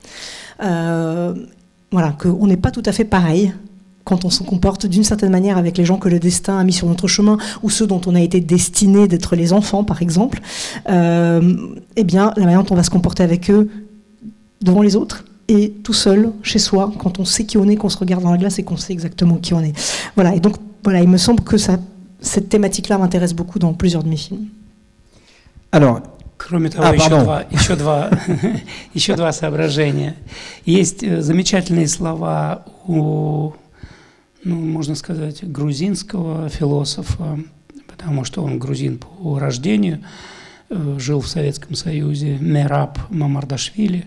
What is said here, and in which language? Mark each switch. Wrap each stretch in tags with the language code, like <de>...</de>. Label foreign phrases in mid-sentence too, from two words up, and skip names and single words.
<fr>Voilà, qu'on n'est pas tout à fait pareil quand on se comporte d'une certaine manière avec les gens que le destin a mis sur notre chemin, ou ceux dont on a été destiné d'être les enfants, par exemple, eh bien, la manière dont on va se comporter avec eux devant les autres, et tout seul, chez soi, quand on sait qui on est, qu'on se regarde dans la glace et qu'on sait exactement qui on est. Voilà, et donc, voilà, il me semble que cette thématique-là m'intéresse beaucoup dans plusieurs de mes films. Alors,</fr> <ru>кроме того, еще два соображения. Есть замечательные слова у, можно сказать, грузинского философа, потому что он грузин по рождению, жил в Советском Союзе, Мераб Мамардашвили.</ru>